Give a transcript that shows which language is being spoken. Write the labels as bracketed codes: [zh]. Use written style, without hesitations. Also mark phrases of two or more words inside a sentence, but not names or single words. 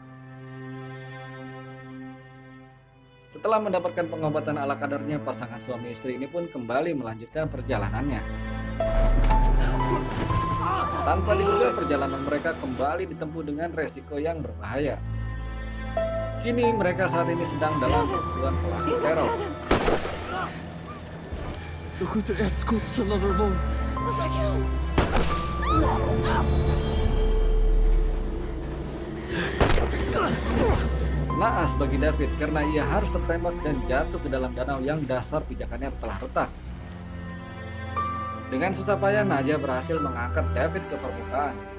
[id] Setelah mendapatkan pengobatan ala kadarnya, pasangan suami istri ini pun kembali melanjutkan perjalanannya. Tanpa diduga, perjalanan mereka kembali ditempuh dengan resiko yang berbahaya. Kini mereka saat ini sedang dalam perburuan pelaku teror. [sv] Jag skjuter ett skott, sen laddar de om. [id] Naas bagi David karena ia harus tertembak dan jatuh ke dalam danau yang dasar pijakannya telah retak. Dengan susah payah, Naja berhasil mengangkat David ke permukaan.